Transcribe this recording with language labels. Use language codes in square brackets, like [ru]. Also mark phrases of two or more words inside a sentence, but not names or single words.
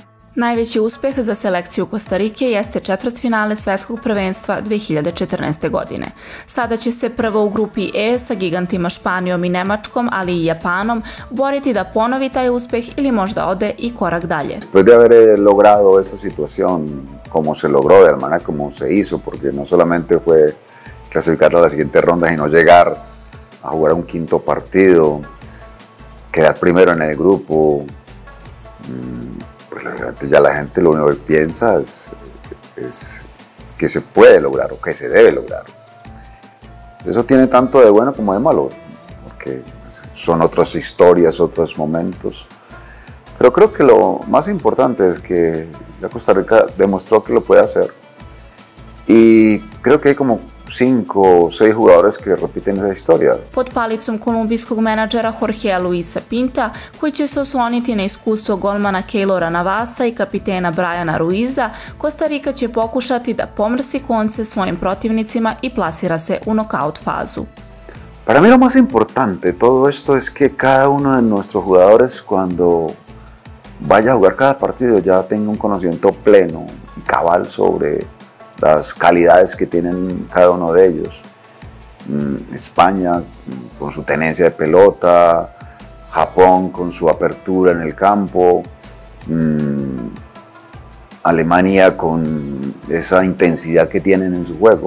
[sr] Najveći uspeh za selekciju Kostarike jeste četvrtfinale Svetskog prvenstva 2014. godine. Sada će se prvo u grupi E sa gigantima Španijom i Nemačkom, ali i Japanom, boriti da ponovi taj uspeh ili možda ode i korak dalje. [es] Después de haber logrado esa situación como se logró, de la manera como se hizo, porque no solamente fue clasificar a la siguiente ronda, sino llegar a jugar un quinto partido, quedar primero en el grupo. Pues obviamente ya la gente lo único que piensa es que se puede lograr o que se debe lograr. Eso tiene tanto de bueno como de malo, porque son otras historias, otros momentos. Pero creo que lo más importante es que la Costa Rica demostró que lo puede hacer. Y creo que hay como 5 o 6 jugadores que repiten esa historia. [sr] Pod palicom kolumbijskog menadžera Jorgea Luisa Pinta, koji će se osloniti na iskustvo golmana Keylora Navasa i kapitena Briana Ruiza, Kostarika će pokušati da pomrsi konce svojim protivnicima i plasira se u nokaut fazu. [es] Para mí lo más importante de todo esto es que cada uno de nuestros jugadores cuando vaya a jugar cada partido ya tenga un conocimiento pleno y cabal sobre las calidades que tienen cada uno de ellos. España con su tenencia de pelota, Japón con su apertura en el campo, Alemania con esa intensidad que tienen en su juego.